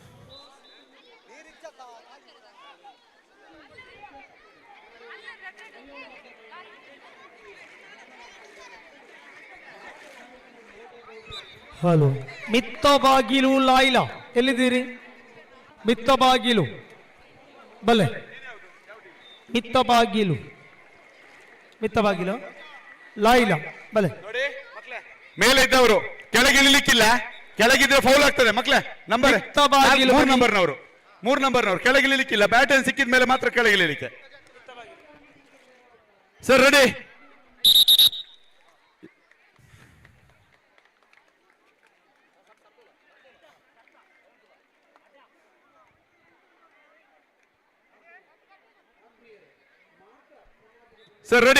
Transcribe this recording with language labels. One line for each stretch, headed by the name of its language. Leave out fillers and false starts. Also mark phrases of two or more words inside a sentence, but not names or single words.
Tulu: ಹಲೋ. ಮಿತ್ತ ಬಾಗಿಲು ಲಾಯ್ಲ ಎಲ್ಲಿದ್ದೀರಿ? ಮಿತ್ತ ಬಾಗಿಲು ಬಲೆ. ಮಿತ್ತ ಬಾಗಿಲು ಲಾಯ್ಲ ಬಲೆ.
Kannada: ಮೇಲೆ ಇದ್ದವರು ಕೆಳಗೆ ಇಳಿಲಿಕ್ಕಿಲ್ಲ. ಕೆಳಗಿದ್ರೆ ಫೌಲ್ ಆಗ್ತದೆ ಮಕ್ಳೇ. ನಂಬರ್ ಬಾಗಿಲು 3 ನಂಬರ್ನವರು 3 ನಂಬರ್ನವರು ಕೆಳಗಿಳಿಲಿಕ್ಕಿಲ್ಲ. ಬ್ಯಾಟ್ ಸಿಕ್ಕಿದ ಮೇಲೆ ಮಾತ್ರ ಕೆಳಗಿಳಿಲಿಕ್ಕೆ.
English: sir ready. sir ready.